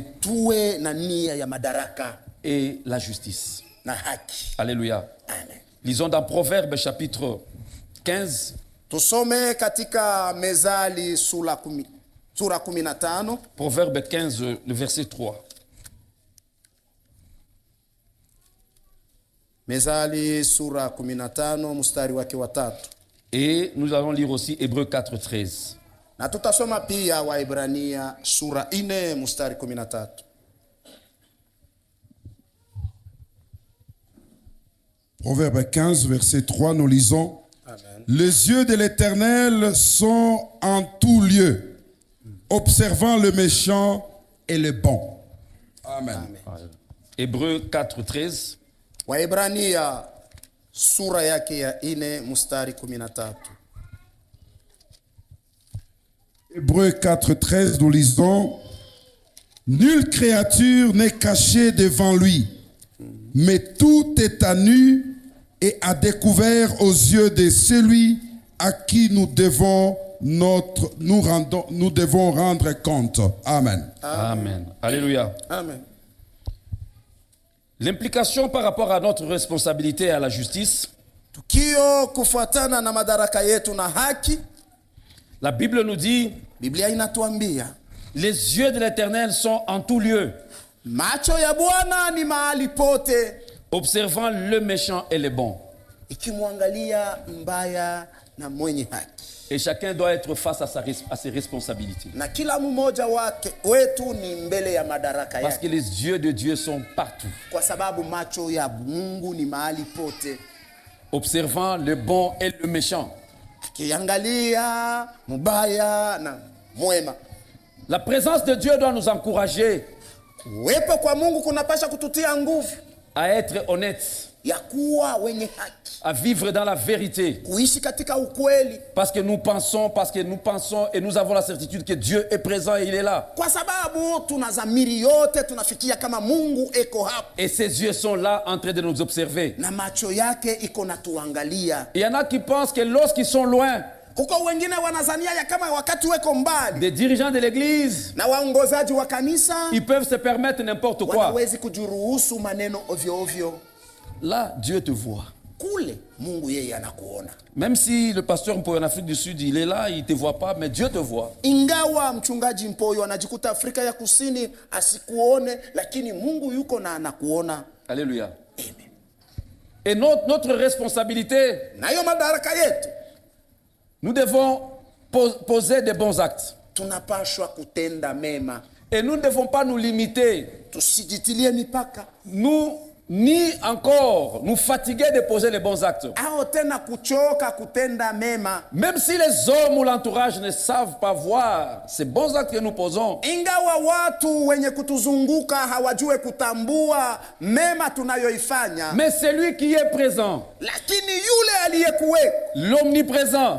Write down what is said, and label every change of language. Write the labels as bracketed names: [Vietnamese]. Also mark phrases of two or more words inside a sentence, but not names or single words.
[Swahili] tuwe na nia ya madaraka [French] et la justice. [Swahili] na haki. Alléluia. Amen. [French] Lisons dans Proverbes chapitre 15, [Swahili] Tusome katika Mezali sura 15. [French] Proverbe 15, le verset 3. [Swahili] Mezali sura 15 mstari wake wa 3. [French] Et nous allons lire aussi Hébreux 4, 13. [Swahili] Na tutasoma pia Waebrania sura 4 mstari 13. [French] Proverbe 15, verset 3, nous lisons. Amen. Les yeux de l'Éternel sont en tout lieu, observant le méchant et le bon. Amen. Hébreux 4, 13. [Swahili] Waebrania sura yake ya 4 mstari 13. [French] Hébreux 4:13, nous lisons: Nulle créature n'est cachée devant lui, mais tout est à nu et à découvert aux yeux de celui à qui nous devons rendre compte. Amen. Amen. Alléluia. Amen. L'implication par rapport à notre responsabilité à la justice, [Swahili] Tukio kufuatana na madaraka yetu na haki, [French] la Bible nous dit, [Swahili] Biblia inatuambia [French] les yeux de l'Éternel sont en tout lieu, [Swahili] macho ya Bwana ni mahali pote, [French] observant le méchant et le bon. [Swahili] ikimwangalia mbaya na mwenye haki. [French] Et chacun doit être face à ses responsabilités. [Swahili] Na kila mmoja wetu ni mbele ya madaraka [French] Parce [Swahili] yake. [French] que les yeux de Dieu sont partout, [Swahili] Kwa sababu macho ya Mungu ni mahali pote, [French] observant le bon et le méchant. [Swahili] akiangalia mbaya na mwema. [French] La présence de Dieu doit nous encourager [Swahili] Kuwepo kwa Mungu kunapasha kututia nguvu [French] à être honnêtes, [Swahili] ya kuwa wenye haki, [French] à vivre dans la vérité. [Swahili] kuishi katika ukweli, [French] Parce que nous pensons et nous avons la certitude que Dieu est présent et il est là. [Swahili] kwa sababu tunazamiri yote tunafikia kama Mungu eko hapo [French] Et ses yeux sont là en train de nous observer. [Swahili] na macho yake iko natuangalia. [French] Il y en a qui pensent que lorsqu'ils sont loin, [Swahili] Kuko wengine wanazania ya kama wakati weko mbali [French] des dirigeants de l'église, [Swahili] na waongozaji wa kanisa [French] ils peuvent se permettre n'importe quoi. [Swahili] wanawezi kujiruhusu maneno ovyo ovyo. [French] Là, Dieu te voit. [Swahili] Kule Mungu yeye anakuona. [French] Même si le pasteur Mpoyo en Afrique du Sud, il est là, il ne te voit pas, mais Dieu te voit. [Swahili] Ingawa mchungaji Mpoyo anajikuta Afrika ya Kusini asikuone, lakini Mungu yuko na anakuona. Alléluia. Amen. [French] Et notre responsabilité, [Swahili] Nayo madaraka yetu [French] nous devons poser des bons actes. [Swahili] tunapashwa kutenda mema, [French] Et nous ne devons pas nous limiter, [Swahili] tusijitilie mipaka [French] ni encore nous fatiguer de poser les bons actes. [Swahili] au tena kuchoka kutenda mema. [French] Même si les hommes ou l'entourage ne savent pas voir ces bons actes que nous posons, [Swahili] Ingawa watu wenye kutuzunguka hawajue kutambua mema tunayoifanya, [French] mais celui qui est présent, [Swahili] lakini yule aliyekuweko, [French] l'omniprésent,